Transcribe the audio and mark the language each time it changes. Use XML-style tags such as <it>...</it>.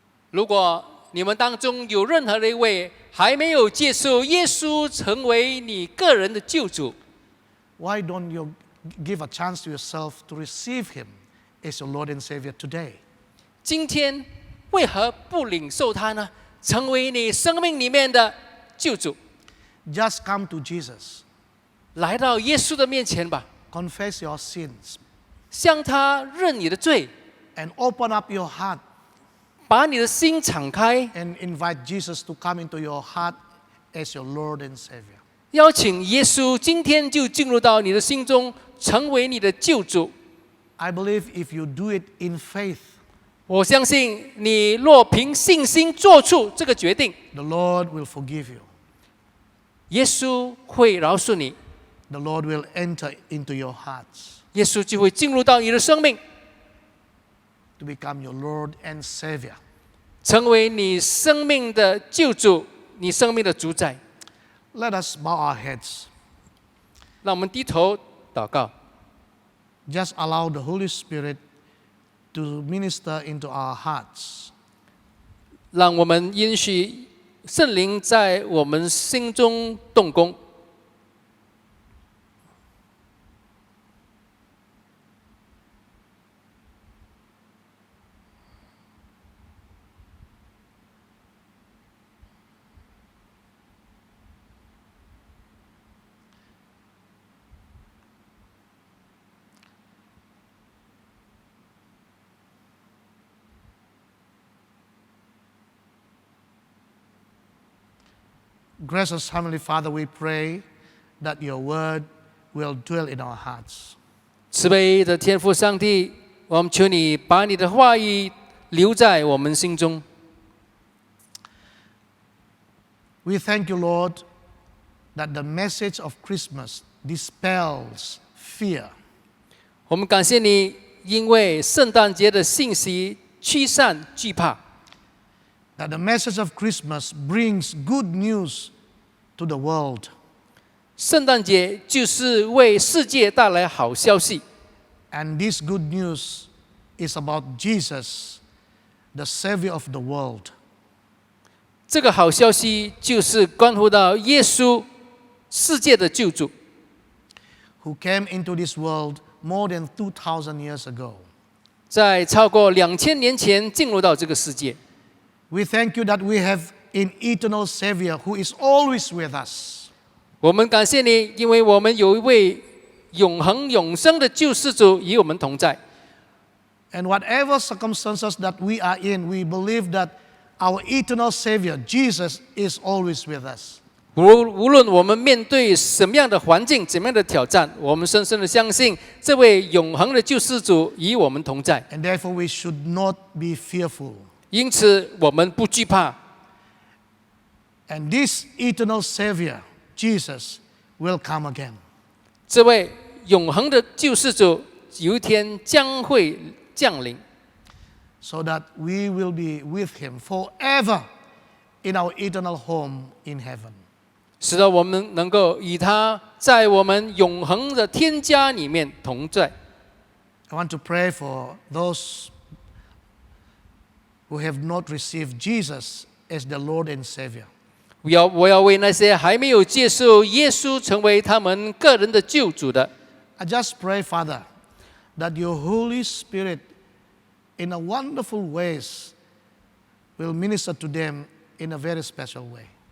<zh>如果你们当中有任何的一位还没有接受耶稣成为你个人的救主，</zh> <en>why don't you give a chance to yourself to receive Him as your Lord and Savior today?</en> <zh>今天为何不领受他呢？成为你生命里面的救主，</zh> <en>Just come to Jesus,</en> <zh>来到耶稣的面前吧，</zh> <en>confess your sins,</en> <zh>向他认你的罪，</zh> <en>and open up your heart</en> <zh>把你的心敞开，</zh> <en>and invite Jesus to come into your heart as your Lord and Savior.</en> <zh>邀请耶稣今天就进入到你的心中，成为你的救主。</zh> <en>I believe if you do it in faith,</en> <zh>我相信你若凭信心做出这个决定，</zh> <en>the Lord will forgive you.</en> <zh>耶稣会饶恕你，</zh> <en>The Lord will enter into your hearts</en> <zh>耶稣就会进入到你的生命，</zh> <en>to become your Lord and Savior.</en> <zh>成为你生命的救主，你生命的主宰。</zh> <en>Let us bow our heads.</en> <zh>让我们低头祷告，</zh> <en>Just allow the Holy Spirit to minister into our hearts.</en> <zh>让我们允许圣灵在我们心中动工。</zh> <en>Gracious Heavenly Father, we pray that your word will dwell in our hearts.</en> <zh>慈悲的天父上帝，我们求你把你的话语留在我们心中。</zh> <en>We thank you, Lord, that the message of Christmas dispels fear.</en> <zh>我们感谢你，因为圣诞节的信息驱散惧怕。</zh> <en>That the message of Christmas brings good news to the world.</en> <zh>圣诞节就是为世界带来好消息，</zh> <en>And this good news is about Jesus, the Savior of the world.</en> <zh>这个好消息就是关乎到耶稣，世界的救主，</zh> <en>who came into this world more than 2,000 years ago.</en> <zh>在超过2000年前进入到这个世界。</zh> <en>We thank you that we have an eternal Savior who is always with us.</en> <zh>我们感谢你，因为我们有一位永恒永生的救世主与我们同在。</zh> <en>And whatever circumstances that we are in, we believe that our eternal Savior, Jesus, is always with us.</en> <zh>无论我们面对什么样的环境、怎么样的挑战，我们深深的相信这位永恒的救世主与我们同在。</zh> <en>And therefore, we should not be fearful.</en> <zh>因此，我们不惧怕。</zh> <en>And this eternal Savior, Jesus, will come again.</en> <zh>这位永恒的救世主有一天将会降临，</zh> <en>So that we will be with Him forever in our eternal home in heaven.</en> <zh>使得我们能够与他在我们永恒的天家里面同在。</zh> <en>I want to pray for those who have not received Jesus as the Lord and Savior.</en> <zh>我要为那些还没有接受耶稣成为他们个人的救主的，</zh> <en>I just pray, Father, that your Holy Spirit, in a wonderful ways, will minister to them in a very special way.</en>